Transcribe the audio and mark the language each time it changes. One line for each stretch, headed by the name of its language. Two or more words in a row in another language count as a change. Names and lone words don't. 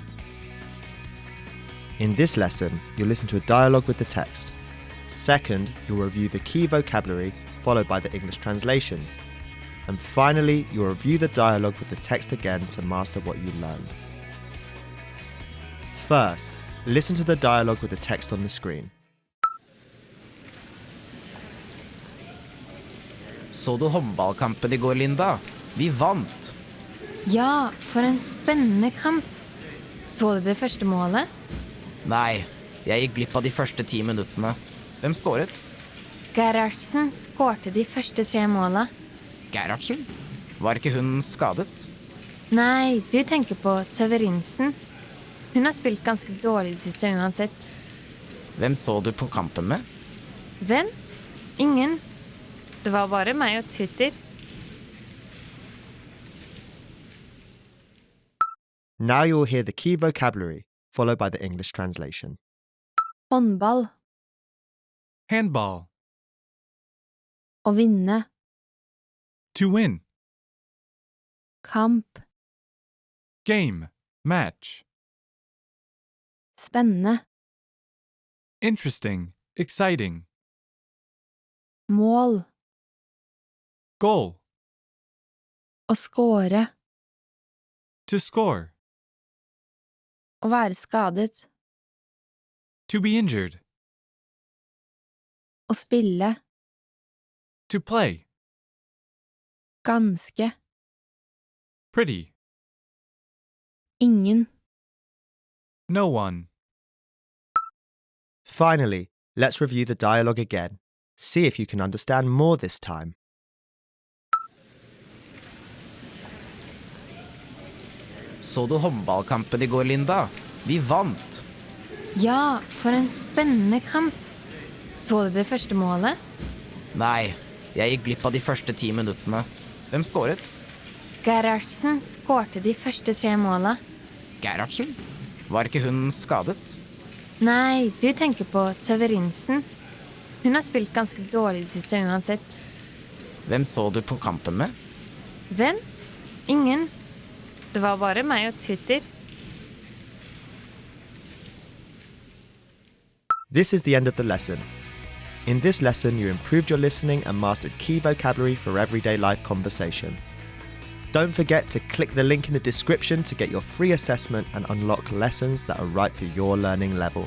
English: In this lesson, you'll listen to a dialogue with the text. Second, you'll review the key vocabulary, followed by the English translations. And finally, you'll review the dialogue with the text again to master what you learned. First, listen to the dialogue with the text on the screen.
Norwegian: Så du håndballkampen i går, Linda? Vi vant! Ja, for en spennende kamp. Så du det første målet? Nei, jeg gikk glipp av de første 10 minuttene. Hvem skåret? Gerhardsen skårte de første 3 måla. Gerhardsen? Var ikke hun skadet? Nei, du tenker på Severinsen. Hun har spilt ganske dårlig det siste uansett. Hvem så du på kampen med? Hvem? Ingen. Det var bare meg og Twitter.
English: Now you'll hear the key vocabulary, followed by the English translation.
Norwegian: Håndball.
English: Handball.
Norwegian: Å vinne.
English: To win.
Norwegian: Kamp.
English: Game. Match.
Norwegian: Spennende.
English: Interesting. Exciting.
Norwegian: Mål.
English: Goal.
Norwegian: Å score.
English: To score.
Norwegian: Å være skadet.
English: To be injured.
Norwegian: Å spille.
English: To play.
Norwegian: Ganske.
English: Pretty.
Norwegian: Ingen.
English: No one. Finally, let's review the dialogue again. See if you can understand more this time.
Norwegian: Så du håndballkampen I går, Linda? Vi vant! Ja, for en spennende kamp. Så du det første målet? Nei, jeg gikk glipp av de første 10 minuttene. Hvem skåret? Gerhardsen skårte de første 3 målene. Gerhardsen? Var ikke hun skadet? Nei, du tenker på Severinsen. Hun har spilt ganske dårlig det siste uansett. Hvem så du på kampen med? Hvem? Ingen. Det var bare meg og Twitter.
English: This is the end of the lesson. In this lesson, you improved your listening and mastered key vocabulary for everyday life conversation. Don't forget to click the link in the description to get your free assessment and unlock lessons that are right for your learning level.